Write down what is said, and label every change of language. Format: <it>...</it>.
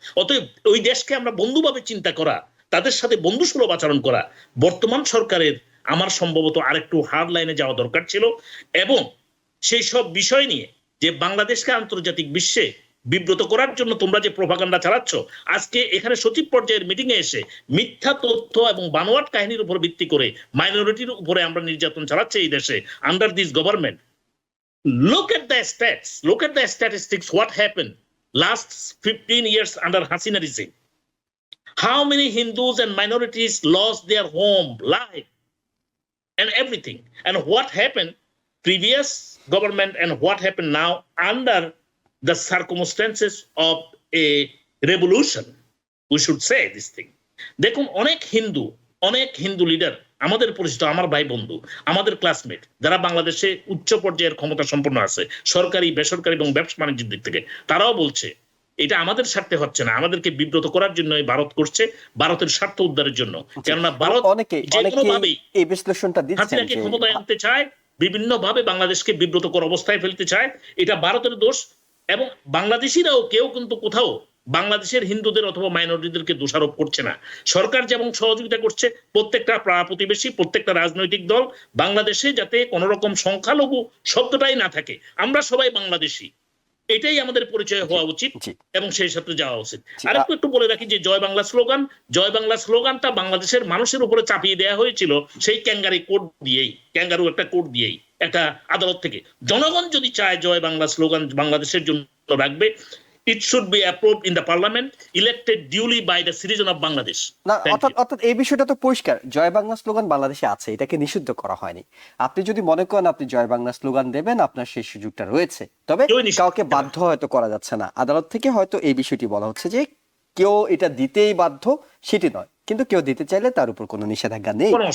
<bn>অতএব ওই দেশকে আমরা বন্ধুভাবে চিন্তা করা, তাদের সাথে বন্ধুসুলভ আচরণ করা বর্তমান সরকারের আমার সম্ভবত আরেকটু হার্ড লাইনে যাওয়া দরকার ছিল, এবং সেই সব বিষয় নিয়ে যে বাংলাদেশকে আন্তর্জাতিক বিশ্বে বিব্রত করার জন্য তোমরা যে প্রোপাগান্ডা চালাচ্ছ, আজকে এখানে সচিব পর্যায়ের মিটিং এ এসে মিথ্যা তথ্য এবং বানোয়াট কাহিনীর উপর ভিত্তি করে মাইনরিটির উপরে আমরা নির্যাতন চালাচ্ছি এই দেশে</bn> <en>Under this government. Look at the stats, look at the statistics, what happened last 15 years under Hasina regime. How many Hindus and minorities lost their home, life, and everything? And what happened previous government and what happened now under the circumstances of a revolution, we should say this thing.</en> <bn>দেখুন, অনেক Hindu leader আমাদের পরিচিত, আমার ভাই বন্ধু, আমাদের classmate, যারা বাংলাদেশে উচ্চ পর্যায়ের ক্ষমতা সম্পন্ন আছে সরকারি, বেসরকারি এবং ব্যবসা বাণিজ্যের দিক থেকে, তারাও বলছে এটা আমাদের স্বার্থে হচ্ছে না, আমাদেরকে বিব্রত করার জন্য ভারত করছে, ভারতের স্বার্থ উদ্ধারের জন্য। কেননা ভারত অনেকে যে কোনো ভাবেই এই বিশ্লেষণটা দিচ্ছেন হাসিনাকে যে ক্ষমতায় আনতে চায়, বিভিন্ন ভাবে বাংলাদেশকে বিব্রতকর অবস্থায় ফেলতে চায়, এটা ভারতের দোষ। এবং বাংলাদেশিরাও কেউ কিন্তু কোথাও বাংলাদেশের হিন্দুদের অথবা মাইনরিটিদেরকে দোষারোপ করছে না। সরকার যেমন সহযোগিতা করছে, প্রত্যেকটা প্রতিবেশী, প্রত্যেকটা রাজনৈতিক দল বাংলাদেশে যাতে কোনো রকম সংখ্যালঘু শব্দটাই না থাকে, আমরা সবাই বাংলাদেশি, এটাই আমাদের পরিচয় হওয়া উচিত এবং সেই সাথে যাওয়া উচিত। আর একটু বলে রাখি যে জয় বাংলা স্লোগানটা বাংলাদেশের মানুষের উপরে চাপিয়ে দেওয়া হয়েছিল সেই ক্যাঙ্গারু একটা কোড দিয়েই একটা আদালত থেকে। জনগণ যদি চায় জয় বাংলা স্লোগান বাংলাদেশের জন্য রাখবে,</bn> <en>it should be approved in the parliament, elected duly by the citizen of Bangladesh.</en> <bn>না, অর্থাৎ এই বিষয়টা তো পরিষ্কার, জয় বাংলা স্লোগান বাংলাদেশে আছে, এটাকে নিষিদ্ধ করা হয়নি। আপনি যদি মনে করেন আপনি জয় বাংলা স্লোগান দেবেন, আপনার সেই সুযোগটা রয়েছে, তবে কাউকে বাধ্য হয়তো করা যাচ্ছে না। আদালত থেকে হয়তো এই বিষয়টি বলা হচ্ছে যে কেউ এটা দিতেই বাধ্য সেটি নয়, কিন্তু কেউ দিতে চাইলে তার উপর কোনো নিষেধাজ্ঞা নেই।</bn>